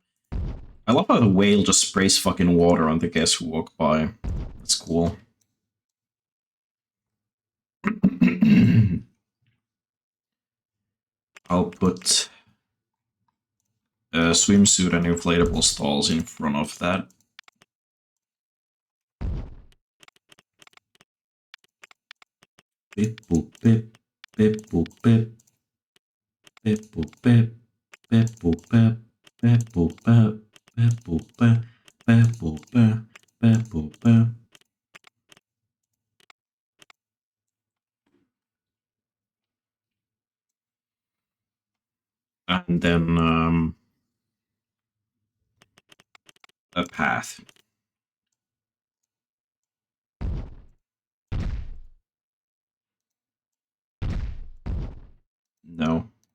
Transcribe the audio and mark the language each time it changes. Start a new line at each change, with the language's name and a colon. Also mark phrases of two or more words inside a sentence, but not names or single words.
English: I love how the whale just sprays fucking water on the guests who walk by. That's cool. I'll put a swimsuit and inflatable stalls in front of that. Bip boop bip, bip boop bip, bip boop bip, bip boop bip, bip boop bip, bip boop bip, bip boop bip, bip boop bip. And then a path. No.